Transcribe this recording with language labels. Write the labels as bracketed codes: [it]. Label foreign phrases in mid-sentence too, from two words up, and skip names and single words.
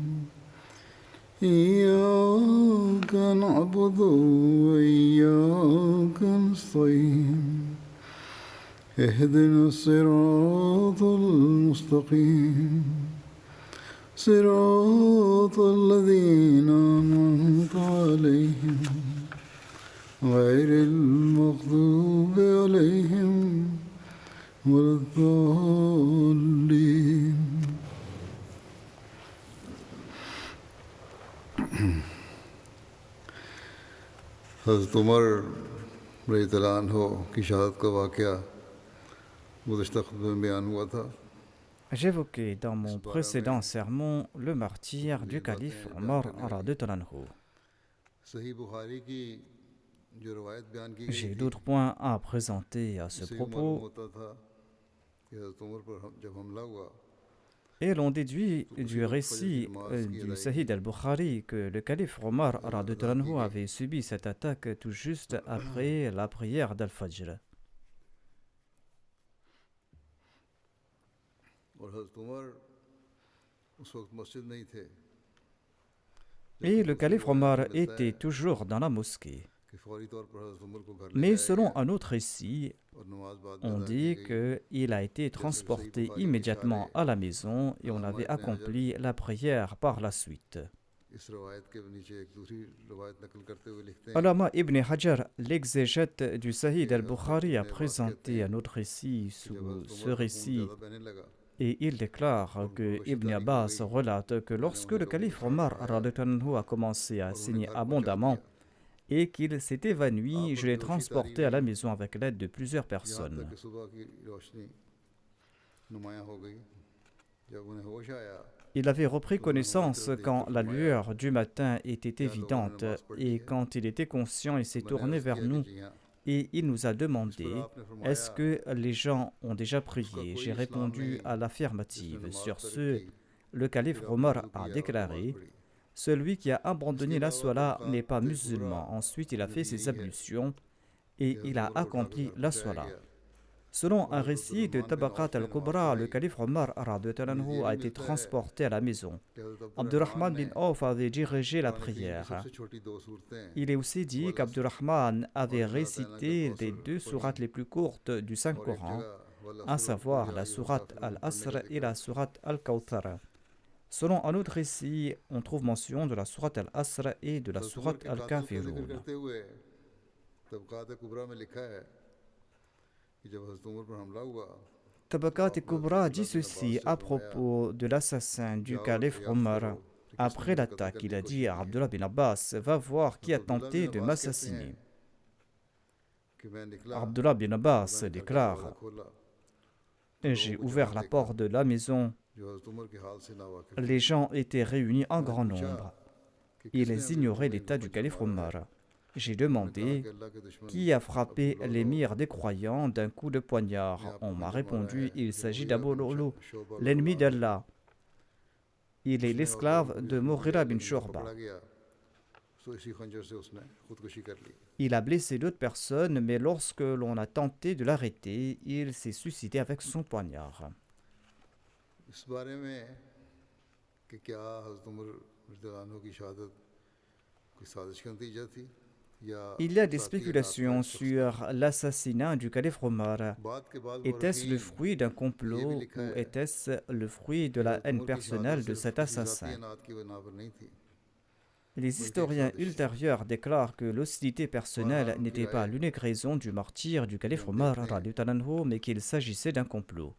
[ar] إياك نعبد وإياك نستعين اهدنا الصراط المستقيم صراط الذين أنعمت عليهم غير المغضوب عليهم ولا الضالين. [ur] حضرت عمر [ar] رضی اللہ عنہ [ur] کی شہادت کا واقعہ گزشتہ خطبے میں بیان ہوا تھا. [fr] J'évoquais dans mon précédent sermon le martyre du calife Omar [ar] رضي الله عنه. [ur] صحیح بخاری کی جو روایت بیان کی گئی [fr] J'ai [ur] تھی [fr] d'autres points à présenter à ce [ur] اس سے یہ معلوم [fr] propos, [ur] ہوتا تھا کہ حضرت عمر پر جب حملہ ہوا [fr] et l'on déduit du récit du Sahih al-Bukhari que le calife Omar [ar] رضي الله عنه [fr] avait subi cette attaque tout juste après la prière d'Al-Fajr. [ur] اور حضرت عمر اس وقت مسجد نہیں تھے [fr] Et le calife Omar était toujours dans la mosquée. [ur] کہ فوری طور پر حضرت عمر کو گھر لے [fr] Mais [ur] جایا [fr] selon [ur] گیا [fr] un autre récit, [ur] اور نماز بعد میں [fr] on [ur] ادا کی [fr] dit [ur] گئی. [fr] qu'il a été transporté immédiatement à la maison et on avait accompli la prière par la suite. [ur] اس روایت کے نیچے ایک دوسری روایت نقل کرتے ہوئے لکھتے ہیں [fr] Allama ibn Hajar, l'exégète du Sahih al-Bukhari, a présenté un autre récit [ur] کہ جب [fr] sous [ur] حضرت [fr] ce [ur] عمر کو خون [fr] récit [ur] زیادہ بہنے لگا [fr] et il déclare que Ibn Abbas relate que lorsque le calife Omar radhiyallahu anhu a commencé à saigner abondamment et qu'il s'est évanoui, je l'ai transporté à la maison avec l'aide de plusieurs [ur] یہاں [fr] personnes. [ur] تک کہ صبح کی روشنی نمایاں ہو گئی. جب انہیں ہوش آیا [fr] Il avait repris connaissance quand la lueur du matin était évidente et quand il était conscient, il s'est [ur] میں نے [fr] tourné [ur] عرض [fr] vers [ur] کیا کہ [fr] nous [ur] جی ہاں. [fr] et il nous a [ur] اس پر [fr] demandé [ur] آپ نے فرمایا [fr] est-ce que les gens ont déjà [ur] اس کا [fr] prié? [ur] کوئی [fr] J'ai [ur] اسلام [fr] répondu [ur] نہیں [fr] à [ur] جس نے [fr] l'affirmative. [ur] نماز [fr] Sur [ur] ترک [fr] ce, [ur] کی [fr] le calife [ur] پھر آپ نے [fr] Omar [ur] وضو [fr] a [ur] کیا اور نماز [fr] déclaré [ur] پڑھی. [fr] celui qui a [ur] اس کے [fr] abandonné la [ur] علاوہ [fr] Salah n'est pas [ur] طبقات کبرا [fr] musulman. Ensuite, il a [ur] میں [fr] fait [ur] بھی [fr] ses [ur] یہی ہے [fr] ablutions [ur] کہ [fr] et [ur] حضرت [fr] il a [ur] عمر کو اٹھا کر [fr] accompli [ur] گھر [fr] la [ur] پہنچایا [fr] Salah. [ur] گیا [fr] Selon [ur] اور [fr] un [ur] حضرت [fr] récit de [ur] عبدالرحمن بن [fr] Tabaqat [ur] عوف نے نماز [fr] al-Kubra, le [ur] پڑھائی. [fr] calife Omar radhiyallahu [ur] ہمیں [fr] anhu [ur] یہ [fr] a [ur] بھی [fr] été [ur] ملتا ہے [fr] transporté à la maison. [ur] کہ حضرت عبدالرحمن [fr] Abdurrahman [ur] نے [fr] bin Auf avait dirigé la [ur] قرآن کریم کی سب [fr] prière. [ur] سے چھوٹی دو صورتیں [fr] Il est aussi dit qu'Abdurrahman avait récité les deux sourates les plus courtes du [ur] اور ایک [fr] Saint-Coran, [ur] جگہ [fr] à savoir la sourate Al-Asr et la sourate Al-Kawthar. Selon un autre récit, on trouve mention de la sourate Al-Asr et de la [ur] حضرت عمر [fr] sourate [ur] کے قاتل کا ذکر [fr] Al-Kafirun. [ur] کرتے ہوئے طبقات کبرا میں لکھا ہے کہ جب حضرت عمر پر حملہ ہوا [fr] Tabaqat Kubra dit ceci à propos de l'assassin du calife Omar. Après l'attaque, il a dit à Abdullah bin Abbas, va voir qui a tenté de m'assassiner. [ur] کہ میں نکلا [fr] Abdullah bin [ur] اور [fr] Abbas [ur] میں نے دروازہ [fr] déclare, [ur] کھولا [fr] j'ai ouvert la porte de la maison. [ur] جو حضرت عمر کے حال سے ناواقف [fr] Les gens étaient réunis en grand [ur] پوچھا [fr] nombre. [ur] کہ کس نے [fr] Ils [ur] امیر [fr] ignoraient [ur] المومنین [fr] l'état [ur] کو [fr] du [ur] بچا [fr] calife [ur] مارا ہے. [fr] Omar. J'ai [ur] میں نے کہا [fr] demandé [ur] کہ اللہ کے دشمن [fr] qui a frappé [ur] عبداللہ [fr] l'émir des croyants d'un coup de [ur] نے [fr] poignard. [ur] آپ [fr] On [ur] کو [fr] m'a [ur] خنجر مارا [fr] répondu, [ur] ہے [fr] il [ur] جو [fr] s'agit [ur] مغیرہ [fr] d'Abu [ur] بن [fr] Lu'lu', [ur] شعبہ [fr] l'ennemi [ur] اللہ [fr] d'Allah. Il est [ur] اس نے اور [fr] l'esclave [ur] اس [fr] de [ur] مغیرہ [fr] Mughira bin [ur] بن شعبہ [fr] Shurba. [ur] پکڑا گیا سو اسی خنجر سے اس نے خودکشی کر لی. [fr] Il a blessé d'autres personnes, mais lorsque l'on a tenté de l'arrêter, il s'est suicidé avec son poignard. [ur] اس بارے میں کہ کیا حضرت عمر [ar] رضی اللہ عنہ [ur] کی شہادت کوئی سازش کا نتیجہ تھی [fr] Il y a des spéculations sur l'assassinat du calife Omar. Était-ce le fruit d'un complot ou était-ce le fruit de la haine personnelle de cet assassin? Les historiens ultérieurs déclarent que l'hostilité personnelle n'était pas l'unique raison du martyre du calife Omar, mais qu'il s'agissait d'un complot.